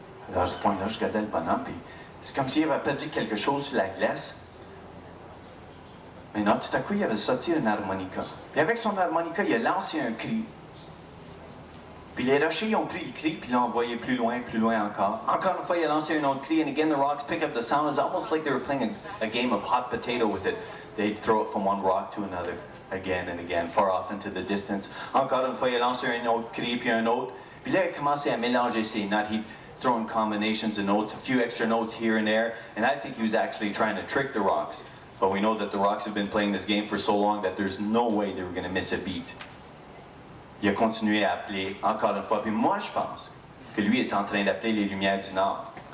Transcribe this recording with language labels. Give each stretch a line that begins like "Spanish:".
French: Alors, à ce point-là, je regardais le bonhomme, puis c'est comme s'il avait perdu quelque chose sur la glace. Mais non, tout à coup, il avait sorti une harmonica. Puis avec son harmonica, il a lancé un cri. Puis les rochers, ils ont pris le cri, puis l'ont envoyé plus loin encore. Encore une fois, il a lancé un autre cri,
English: and again, the rocks pick up the sound. It's almost like they were playing a game of hot potato with it. They'd throw it from one rock to another, again and again, far off into the distance.
French: Encore une fois, il a lancé un autre cri, puis un autre. Puis là, il a commencé à mélanger ses notes.
English: He'd throw in combinations of notes, a few extra notes here and there, and I think he was actually trying to trick the rocks. But we know that the Rocks have been playing this game for so long that there's no way they were going to miss a beat.
French: Il a continué à appeler encore une fois. Puis moi, je pense que lui est en train d'appeler les Lumières du Nord.